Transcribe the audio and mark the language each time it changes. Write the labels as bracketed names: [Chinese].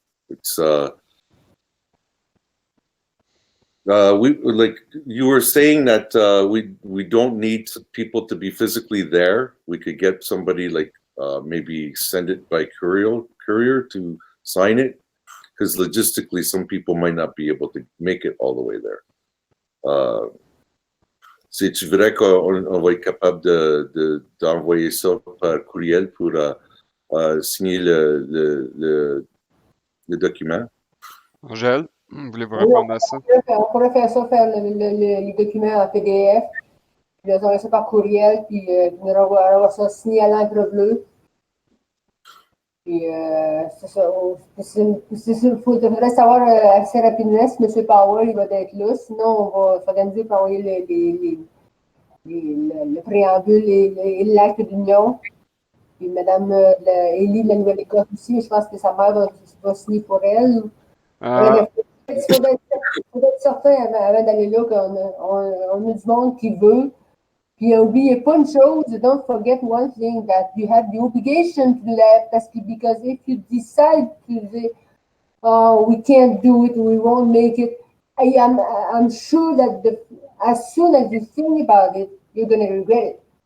[English] It's we like you were saying that we don't need people to be physically there. We could get somebody like maybe send it by courier to sign it, because logistically some people might not be able to make it all the way there. [French] C'est-tu vrai qu'on va être capable d'envoyer ça par courriel pour signer le document? Angèle, voulez-vous Oui, répondre à ça? on pourrait faire ça, faire les documents en PDF, puis les envoyer ça par courriel, puis on avoir ça signé à l'encre bleue. Puis c'est ça. Il faudrait savoir assez rapidement si M. Powell il va être là. Sinon, on va s'organiser pour envoyer le préambule et l'acte d'union. Puis Mme Élie de la Nouvelle-Écosse aussi, je pense que sa mère va signer pour elle. Il faut être certain avant d'aller là qu'on a du monde qui veut. Puis n'oubliez pas une chose, [English] don't forget one thing, that you have the obligation to do that, because if you decide to say, oh, we can't do it, we won't make it, I'm sure that as soon as you think about it, you're going to regret it.